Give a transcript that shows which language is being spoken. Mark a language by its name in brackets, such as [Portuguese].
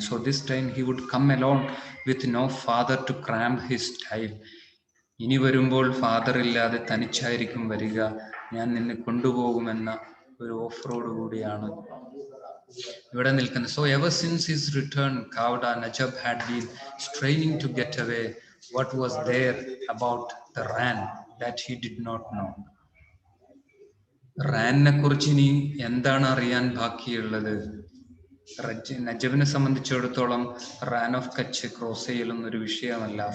[English] So this time he would come alone with no father to cramp his time. [Malayalam] ഇനി വരുമ്പോൾ father ഇല്ലാതെ തനിച്ചായിരിക്കും വരിക, ഞാൻ നിന്നെ കൊണ്ടുപോകുമെന്ന ഒരു ഓഫറോട് കൂടിയാണ് ഇവിടെ നിൽക്കുന്നത്. [English] So ever since his return Kauda Najab had been straining to get away. What was there about the ran that he did not know? [Malayalam] റാനിനെ കുറിച്ച് ഇനി എന്താണ് അറിയാൻ ബാക്കിയുള്ളത്? നജബിനെ സംബന്ധിച്ചിടത്തോളം റാൻ ഓഫ് കച്ച് ക്രോസ് ചെയ്യലൊന്നും ഒരു വിഷയമല്ല.